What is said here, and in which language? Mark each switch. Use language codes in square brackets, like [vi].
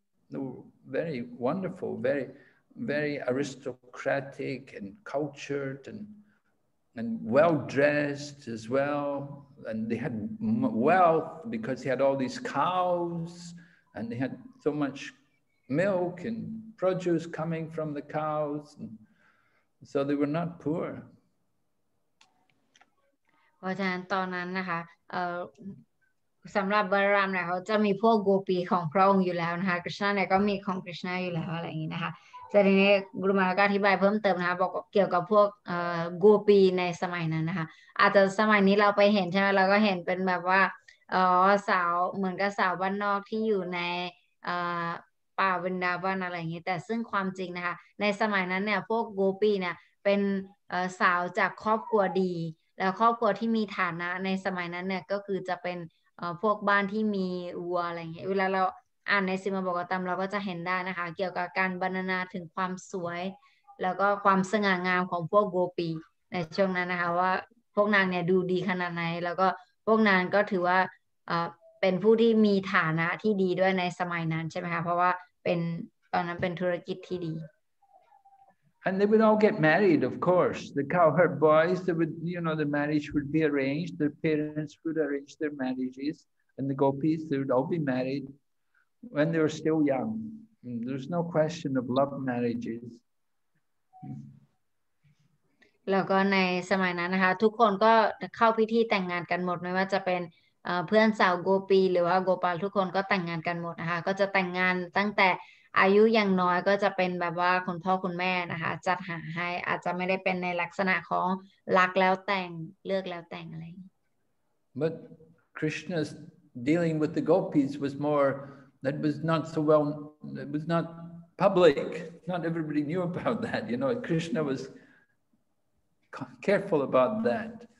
[en] They were very wonderful, very, very aristocratic and cultured and well-dressed as well. And they had wealth because they had all these cows and they had so much milk and produce coming from the cows. And so they were not poor. [th] เพราะฉะนั้นตอนนั้นนะคะสำหรับบารามเนี่ยเขาจะมีพวกโกปีของพระองค์อยู่แล้วนะคะคริชนาเนี่ยก็มีของคริชนาอยู่แล้วอะไรอย่างนี้นะคะแต่ทีนี้กุรุมาก็อธิบายเพิ่มเติมนะคะบอกเกี่ยวกับพวกโกปีในสมัยนั้นนะคะอาจจะสมัยนี้เราไปเห็นใช่ไหมเราก็เห็นเป็นแบบว่าสาวเหมือนกับสาวบ้านนอกที่อยู่ใน ป่าวินดาวันอะไรอย่างนี้แต่ซึ่งความจริงนะคะในสมัยนั้นเนี่ยพวกโกปีเนี่ยเป็นสาวจากครอบครัวดีแล้วครอบครัวที่มีฐานะในสมัยนั้นเนี่ยก็คือจะเป็น พวกบ้านที่มีวัวอะไรอย่างเงี้ยเวลาเราอ่านในสิมาบกตัมเราก็จะเห็นได้นะคะเกี่ยวกับการบรรณนาถึงความสวยแล้วก็ความสง่างามของพวกโกปีในช่วงนั้นนะคะว่าพวกนางเนี่ยดูดีขนาดไหนแล้วก็พวกนางก็ถือว่าเป็นผู้ที่มีฐานะที่ดีด้วยในสมัยนั้นใช่ไหมคะเพราะว่าเป็นตอนนั้นเป็นธุรกิจที่ดี [en] And they would all get married, of course. The cowherd boys, they would, you know, the marriage would be arranged. Their parents would arrange their marriages. And the gopis, they would all be married when they were still young. And there's no question of love marriages. [th] แล้วก็ในสมัยนั้นนะคะทุกคนก็เข้าพิธีแต่งงานกันหมดไม่ว่าจะเป็นเพื่อนสาวโกปีหรือว่าโกปาลทุกคนก็แต่งงานกันหมดนะคะก็จะแต่งงานตั้งแต่อายุยังน้อยก็จะเป็นแบบว่าคุณพ่อคุณแม่นะคะจัดหาให้อาจจะไม่ได้เป็นในลักษณะของรักแล้วแต่งเลือกแล้วแต่งอะไร [en] But Krishna's dealing with the gopis was more, that was not so well, it was not public. Not everybody knew about that. You know, Krishna was careful about that.